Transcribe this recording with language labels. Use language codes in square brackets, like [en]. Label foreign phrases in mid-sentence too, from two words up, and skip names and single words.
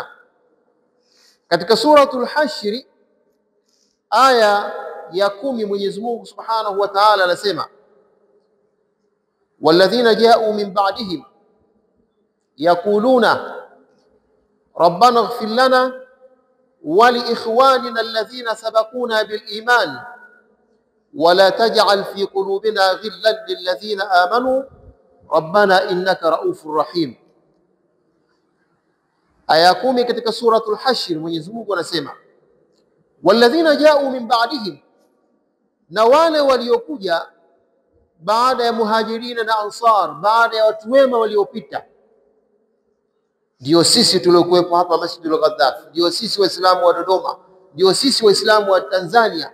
[sw] Katika suratul Hashr aya ya 10 Mwenyezi Mungu [ar] سبحانه وتعالى anasema, والذين جاءوا من بعدهم يقولون ربنا اغفر لنا ولإخواننا الذين سبقونا بالإيمان ولا تجعل في قلوبنا غلا للذين آمنوا ربنا إنك رءوف رحيم. [sw] Aya 10 katika suratul Hashr, Mwenyezi Mungu anasema [ar] والذين جاءوا من بعدهم, [sw] na wale waliokuja baada ya muhajirina na ansar, baada ya watu wema waliopita. Ndio sisi tuliokuwepo hapa Masjidul Ghaddafi, ndio sisi waislamu wa Dodoma, ndio sisi waislamu wa Tanzania.